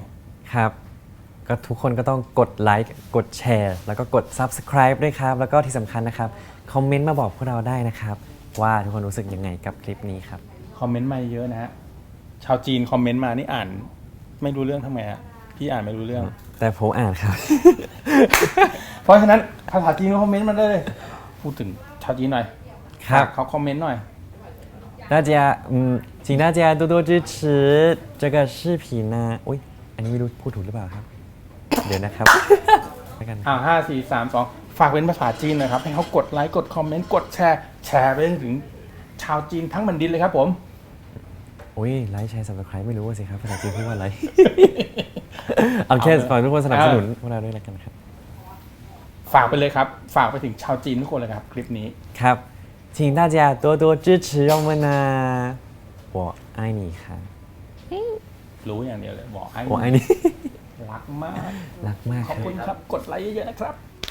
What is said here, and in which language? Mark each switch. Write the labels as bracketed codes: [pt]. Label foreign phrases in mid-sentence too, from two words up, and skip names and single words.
[th] ครับ ก็ทุกคนก็ต้องกดไลค์กดแชร์แล้วก็กด Subscribe ด้วยครับ แล้วก็ที่สำคัญนะครับ คอมเมนต์มาบอกพวกเราได้นะครับ ว่าทุกคนรู้สึกยังไงกับคลิปนี้ครับ คอมเมนต์มาเยอะนะฮะชาวจีนคอมเมนต์มานี่อ่านไม่รู้เรื่องทำไมฮะพี่อ่านไม่รู้เรื่อง แต่ผมอ่านครับ เพราะฉะนั้นภาษาจีนก็คอมเมนต์มาได้เลยพูดถึงชาวจีนหน่อย ครับ เขาคอมเมนต์หน่อย [zh] 大家请大家多多支持这个视频 [th] นะอุ๊ยอันนี้ไม่รู้พูดถูกหรือเปล่าครับ เดี๋ยวนะครับแล้วกัน 5 4 3 2 ฝากเป็นภาษาจีนหน่อยครับ ให้เขากดไลค์กดคอมเมนต์กดแชร์ไปถึงชาวจีนทั้งแผ่นดินเลยครับผม โอ้ยไลค์แชร์ Subscribe ไม่รู้ว่าสิครับภาษาจีนพูดว่าอะไร เอาแค่ฝากทุกคนสนับสนุนพวกเราด้วยแล้วกันครับ ฝากไปเลยครับ ฝากไปถึงชาวจีนทุกคนเลยครับ คลิปนี้ [zh] ครับ请大家多多支持我们นะ我爱你ค่ะ [th] รู้อย่างเดียวเลยบอกให้ [zh] 我爱你 [th] รักมาก รักมาก ขอบ ครับ คุณครับ กดไลค์เยอะๆนะครับ